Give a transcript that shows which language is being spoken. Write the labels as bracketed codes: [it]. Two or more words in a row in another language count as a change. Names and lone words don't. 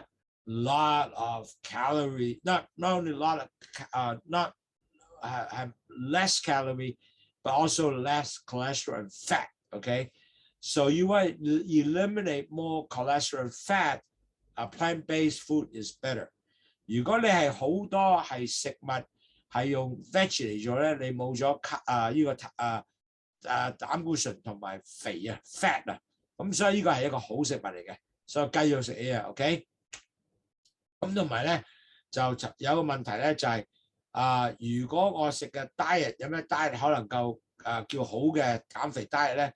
[en] Lot of calorie, not only a lot of less calorie, but also less cholesterol and fat. Okay, so you want to eliminate more cholesterol and fat. Plant-based food is better. [yue] 如果你係好多係食物係用 veg 嚟做咧，你冇咗膽固醇同埋肥啊 fat 啊，咁所以呢個係一個好食物嚟嘅，所以繼續食嘢啊 ，OK。咁同埋咧就有個問題咧就係如果我食嘅 diet 有咩 diet 可能夠叫好嘅減肥 diet 咧？